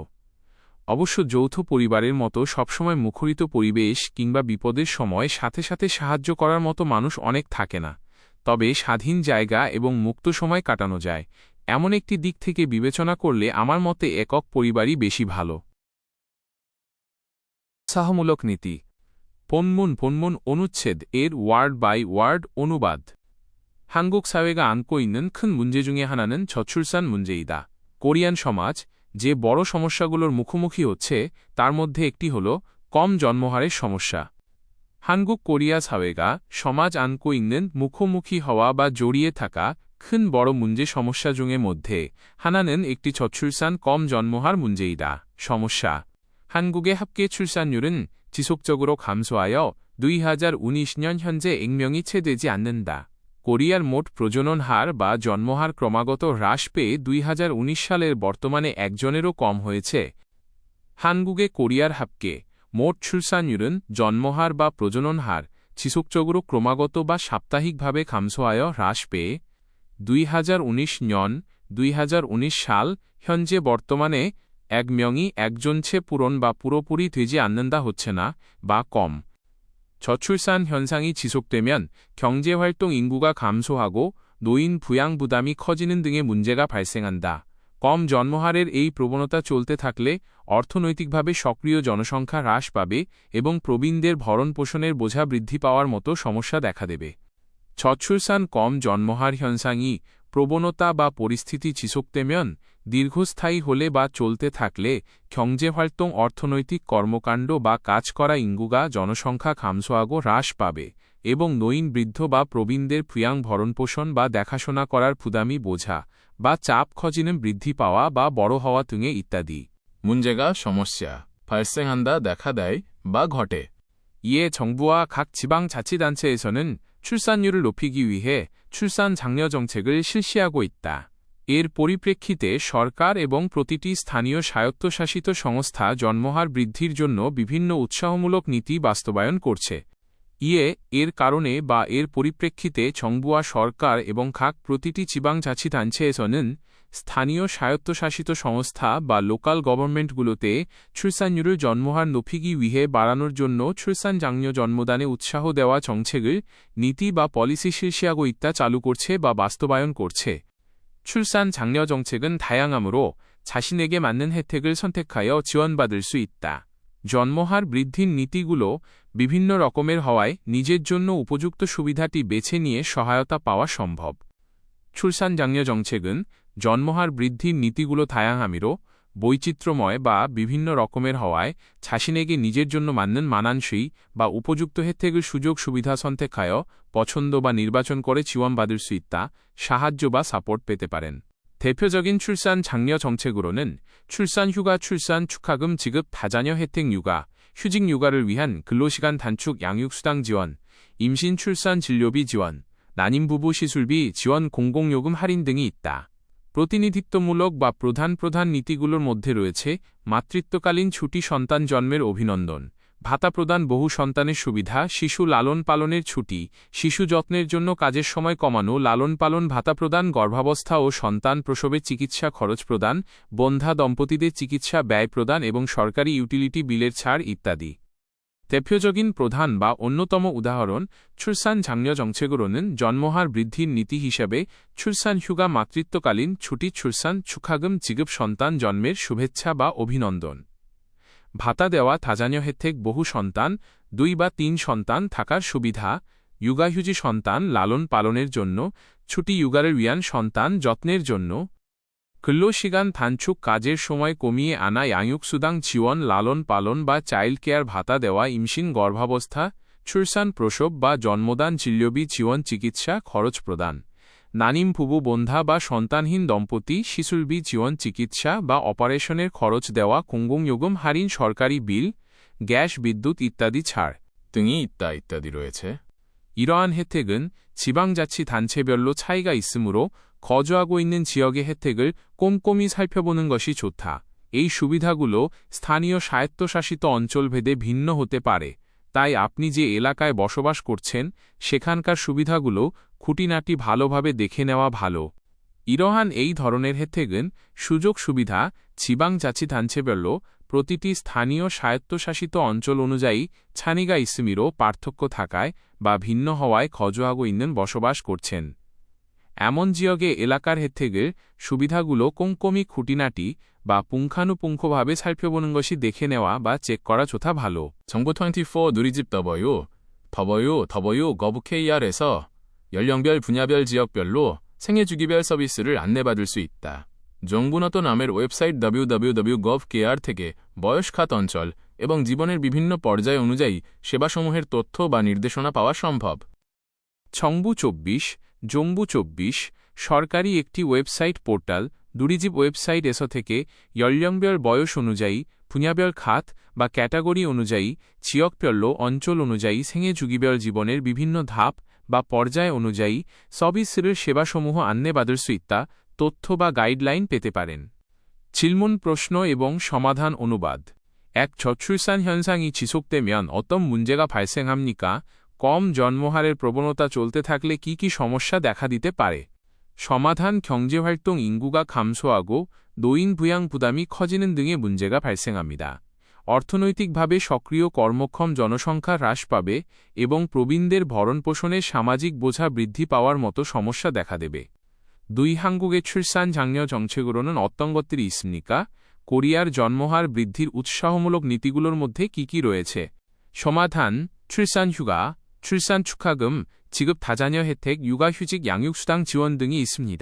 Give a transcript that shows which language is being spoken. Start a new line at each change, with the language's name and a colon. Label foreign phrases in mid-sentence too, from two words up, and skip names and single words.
Bangla: অবশ্য যৌথ পরিবারের মতো সবসময় মুখরিত পরিবেশ কিংবা বিপদের সময় সাথে সাথে সাহায্য করার মতো মানুষ অনেক থাকে না, তবে স্বাধীন জায়গা এবং মুক্ত সময় কাটানো যায়। এমন একটি দিক থেকে বিবেচনা করলে আমার মতে একক পরিবারই বেশি ভালো। 사허물록 নীতি। 본문 অনুচ্ছেদ এর ওয়ার্ড বাই ওয়ার্ড অনুবাদ।
Korean: 한국 사회가 안고 있는 큰 문제 중에 하나는 저출산 문제이다.
Bangla: কোরিয়ান সমাজ যে বড় সমস্যাগুলোর মুখোমুখি হচ্ছে তার মধ্যে একটি হল কম জন্মহারের সমস্যা। 한국 কোরিয়া 사회가 সমাজ
Korean: 안고 있는
Bangla: মুখোমুখি হওয়া বা জড়িয়ে থাকা 큰 বড় 문제 সমস্যা 중의 মধ্যে 하나는 একটি 저출산 কম জন্মহার 문제이다. সমস্যা।
Korean: 한국의 합계 출산율은 지속적으로 감소하여 2019년 현재 액명이 채되지 않는다.
Bangla: কোরিয়ার মোট প্রজনন হার বা জন্মহার ক্রমাগত হ্রাস পেয়ে 2019 সালের বর্তমানে একজনেরও কম হয়েছে।
Korean: 한국의 কোরিয়ার 합계 মোট 출산율은
Bangla: জন্মহার বা প্রজনন হার
Korean: 지속적으로
Bangla: ক্রমাগত বা সাপ্তাহিকভাবে
Korean: 감소하여
Bangla: হ্রাস পেয়ে
Korean: 2019년 2019 সাল 현재 বর্তমানে এক 명이 একজন체
Bangla: পূরণ বা পুরোপুরি
Korean: 되지 않는다
Bangla: হচ্ছে না বা কম
Korean: 저출산 현상이 지속되면 경제활동 인구가 감소하고 노인 부양 부담이 커지는 등의 문제가 발생한다.
Bangla: কম জন্মহারের এই প্রবণতা চলতে থাকলে অর্থনৈতিকভাবে সক্রিয় জনসংখ্যা হ্রাস পাবে এবং প্রবীণদের ভরণপোষণের বোঝা বৃদ্ধি পাওয়ার মতো সমস্যা দেখা দেবে 저출산 কম জন্মহার 현상이 প্রবণতা বা পরিস্থিতি 지속되면 দীর্ঘস্থায়ী হলে বা চলতে থাকলে 경제활동 অর্থনৈতিক কর্মকাণ্ড বা কাজ করা 인구가 জনসংখ্যা 감소하고 হ্রাস পাবে এবং 노인 বৃদ্ধ বা প্রবীণদের 부양 ভরণপোষণ বা দেখাশোনা করার 부담이 বোঝা বা চাপ 커지는 বৃদ্ধি পাওয়া বা বড় হওয়া 등의 ইত্যাদি 문제가 সমস্যা 발생한다 দেখা দেয় বা ঘটে
Korean: 이에 정부와 각 지방자치단체에서는 출산율을 높이기 위해 출산 장려 정책을 실시하고 있다.
Bangla: এর পরিপ্রেক্ষিতে সরকার এবং প্রতিটি স্থানীয় স্বায়ত্তশাসিত সংস্থা জন্মহার বৃদ্ধির জন্য বিভিন্ন উৎসাহমূলক নীতি বাস্তবায়ন করছে এর কারণে বা এর পরিপ্রেক্ষিতে 정부와 সরকার এবং 각 প্রতিটি 지방자치단체에서는 স্থানীয় স্বায়ত্তশাসিত সংস্থা বা লোকাল গভর্নমেন্টগুলোতে 출산율을 জন্মহার
Korean: 높이기 위해
Bangla: বাড়ানোর জন্য
Korean: 출산 장려
Bangla: জন্মদানে উৎসাহ দেওয়া 정책을 নীতি বা পলিসি
Korean: 실시하고 있다
Bangla: চালু করছে বা বাস্তবায়ন করছে
Korean: 출산 장려 정책은 다양하므로 자신에게 맞는 혜택을 선택하여 지원받을 수 있다.
Bangla: জন্মহার বৃদ্ধির নীতিগুলো বিভিন্ন রকমের হওয়ায় নিজের জন্য উপযুক্ত সুবিধাটি বেছে নিয়ে সহায়তা পাওয়া সম্ভব
Korean: 출산 장려 정책은
Bangla: জন্মহার বৃদ্ধির নীতিগুলো 다양함으로 বৈচিত্র্যময় বা বিভিন্ন রকমের হওয়ায় 자신에게 নিজের জন্য
Korean: 맞는 마난시
Bangla: বা উপযুক্ত 혜택을 সুযোগ সুবিধা 선택하여 পছন্দ বা নির্বাচন করে
Korean: 지원받을 수 있다.
Bangla: সাহায্য বা সাপোর্ট পেতে পারেন
Korean: 대표적인 출산 장려 정책으로는 출산 휴가 출산 축하금 지급 다자녀 혜택 육아 휴직 육아를 위한 근로시간 단축 양육수당 지원 임신 출산 진료비 지원 난임 부부 시술비 지원 공공요금 할인 등이 있다.
Bangla: প্রতিনিধিত্বমূলক বা প্রধান নীতিগুলোর মধ্যে রয়েছে মাতৃত্বকালীন ছুটি সন্তান জন্মের অভিনন্দন ভাতা প্রদান বহু সন্তানের সুবিধা শিশু লালন পালনের ছুটি শিশু যত্নের জন্য কাজের সময় কমানো লালন পালন ভাতা প্রদান গর্ভাবস্থা ও সন্তান প্রসবের চিকিৎসা খরচ প্রদান বন্ধ্যা দম্পতিদের চিকিৎসা ব্যয় প্রদান এবং সরকারি ইউটিলিটি বিলের ছাড় ইত্যাদি 대표적인 প্রধান বা অন্যতম উদাহরণ
Korean: 출산 장려 정책으로는
Bangla: জন্মহার বৃদ্ধির নীতি হিসাবে
Korean: 출산 휴가
Bangla: মাতৃত্বকালীন ছুটি
Korean: 출산 축하금 지급
Bangla: সন্তান জন্মের শুভেচ্ছা বা অভিনন্দন ভাতা দেওয়া
Korean: 다자녀 혜택
Bangla: বহু সন্তান 2 বা 3 সন্তান থাকার সুবিধা 육아휴지 সন্তান লালন পালনের জন্য ছুটি
Korean: 육아를 위한
Bangla: সন্তান যত্নের জন্য
Korean: 근로시간 단축
Bangla: কাজের সময় কমিয়ে আনা
Korean: 양육수당 지원
Bangla: লালন পালন বা চাইল্ড কেয়ার ভাতা দেওয়া 임신 গর্ভাবস্থা 출산 প্রসব বা জন্মদান
Korean: 진료비 지원
Bangla: চিকিৎসা খরচ প্রদান
Korean: 난임 부부
Bangla: বন্ধ্যা বা সন্তানহীন দম্পতি শিশুরবি 지원 চিকিৎসা বা অপারেশনের খরচ দেওয়া
Korean: 공공요금 할인
Bangla: সরকারি বিল গ্যাস বিদ্যুৎ ইত্যাদি ছাড়
Korean: 등이 있다
Bangla: 이ত্যাদি রয়েছে
Korean: 이러한 혜택은 지방자치단체별로 차이가 있으므로 거주하고 있는 지역의 혜택을 꼼꼼히 살펴보는 것이 좋다.
Bangla: এই সুবিধাগুলো স্থানীয় স্বায়ত্তশাসিত অঞ্চলভেদে ভিন্ন হতে পারে তাই আপনি যে এলাকায় বসবাস করছেন সেখানকার সুবিধাগুলো খুঁটিনাটি ভালোভাবে দেখে নেওয়া ভালো 이러한 এই ধরনের 혜택은 সুযোগ সুবিধা 지방자치단체별로 প্রতিটি স্থানীয় স্বায়ত্তশাসিত অঞ্চল অনুযায়ী
Korean: 차이가 있음으로
Bangla: পার্থক্য থাকায় বা ভিন্ন হওয়ায়
Korean: 거주하고 있는
Bangla: বসবাস করছেন এমন জিয়গে এলাকার 혜택을 সুবিধাগুলো 꼼꼼히 খুঁটিনাটি বা পুঙ্খানুপুঙ্খভাবে
Korean: 살펴보는 것이
Bangla: দেখে নেওয়া বা চেক করা 좋다 ভালো
Korean: 정보24 누리집 더버유.gov.kr에서 연령별 분야별 지역별로 생애주기별 서비스를 안내받을 수 있다.
Bangla: 정부নত নামের ওয়েবসাইট www.gov.kr থেকে বয়সখাত অঞ্চল এবং জীবনের বিভিন্ন পর্যায় অনুযায়ী সেবাসমূহের তথ্য বা নির্দেশনা পাওয়া সম্ভব 정부 24 সরকারি একটি ওয়েবসাইট পোর্টাল 누리집 ওয়েবসাইট থেকে 연령별 বয়স অনুযায়ী 분야별 খাত বা ক্যাটাগরি অনুযায়ী 지역별로 অঞ্চল অনুযায়ী 생애주기별 জীবনের বিভিন্ন ধাপ বা পর্যায় অনুযায়ী 서비스를 সেবাসমূহ
Korean: 안내받을 수 있다
Bangla: তথ্য বা গাইডলাইন পেতে পারেন 질문 প্রশ্ন এবং সমাধান অনুবাদ এক
Korean: 저출산 현상이 지속되면 어떤 문제가 발생합니까?
Bangla: কম জন্মহারের প্রবণতা চলতে থাকলে কি কি সমস্যা দেখা দিতে পারে
Korean: 서마단 경제활동 인구가 감소하고 노인 부양 부담이 커지는 등의 문제가 발생합니다.
Bangla: অর্থনৈতিকভাবে সক্রিয় কর্মক্ষম জনসংখ্যা হ্রাস পাবে এবং প্রবীণদের ভরণপোষণে সামাজিক বোঝা বৃদ্ধি পাওয়ার মতো সমস্যা দেখা দেবে। 2.
Korean: 한국의 출산 장려 정책으로는 어떤 것들이 있습니까?
Bangla: কোরিয়ার জন্মহার বৃদ্ধির উৎসাহমূলক নীতিগুলোর মধ্যে কি কি রয়েছে? সমাধান,
Korean: 출산휴가, 출산축하금, 지급 다자녀 혜택, 육아휴직 양육수당 지원 등이 있습니다.